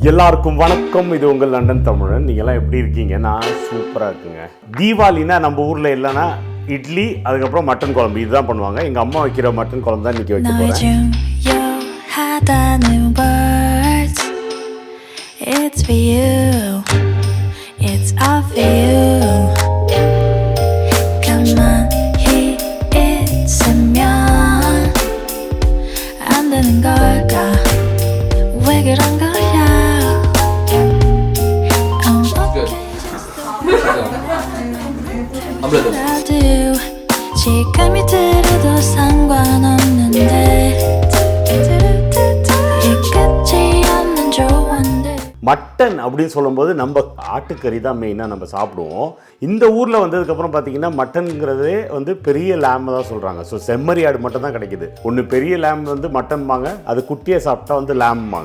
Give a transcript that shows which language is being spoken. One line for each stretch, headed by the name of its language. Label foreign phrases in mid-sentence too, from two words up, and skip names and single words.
Tamil: எல்லாருக்கும் வணக்கம். இது உங்கள் லண்டன் தமிழன். நீங்கள்லாம் எப்படி இருக்கீங்க? நான் சூப்பராக இருக்குங்க. தீபாவளினா நம்ம ஊரில் இல்லைன்னா இட்லி, அதுக்கப்புறம் மட்டன் குழம்பு இதுதான் பண்ணுவாங்க. எங்கள் அம்மா வைக்கிற மட்டன் குழம்பு தான் இன்றைக்கி வைக்க போகிறேன்.
English: It's for you, it's all for you. Come on,
Korean: 있으면 안 되는 걸까? 왜 그런 거야? 아무래도 지금이 들어도 상관없는데
Tamil: மட்டன் அப்படின்னு சொல்லும்போது நம்ம ஆட்டுக்கறி தான் மெயினாக நம்ம சாப்பிடுவோம். இந்த ஊரில் வந்ததுக்கப்புறம் பார்த்தீங்கன்னா மட்டனுங்கிறதே வந்து பெரிய லேம் தான் சொல்கிறாங்க. ஸோ செம்மறி ஆடு மட்டும் தான் கிடைக்குது. ஒன்று பெரிய லேம் வந்து மட்டன்பாங்க, அது குட்டியை சாப்பிட்டா வந்து லேம்பாங்க.